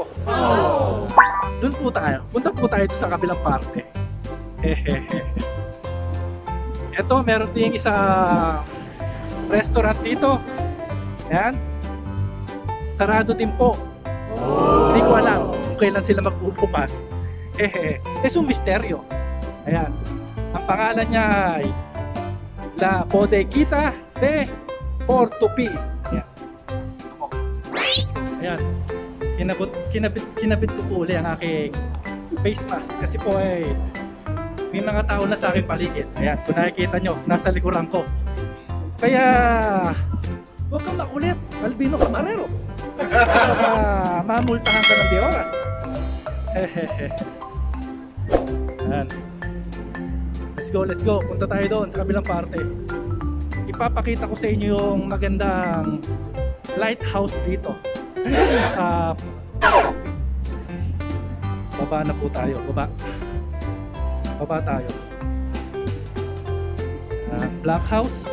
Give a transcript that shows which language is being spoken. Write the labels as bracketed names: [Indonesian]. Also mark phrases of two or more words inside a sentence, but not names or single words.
[Filipino] Doon po tayo. Punta po tayo sa kabilang parte. Eto, meron ding isa restaurant dito. Ayan. Sarado din po. Hindi ko alam kung kailan sila magbubukas. [Spanish] Es un misteryo. [Filipino] Ayan. Ang pangalan niya ay La Bodeguita de Porto P. Ayan. Kinabit ko po uli ang aking face mask kasi po ay may mga tao na sa aking paligid. Ayan, kung nakikita nyo, nasa likuran ko. Kaya huwag kang makulit, Albino Camarero. Mamultahan ka ng di oras. Ayan. [English] Let's go. [Filipino] Punta tayo doon sa kabilang parte. Ipapakita ko sa inyo yung magandang lighthouse dito. Sa baba na po tayo. Baba tayo. Black House.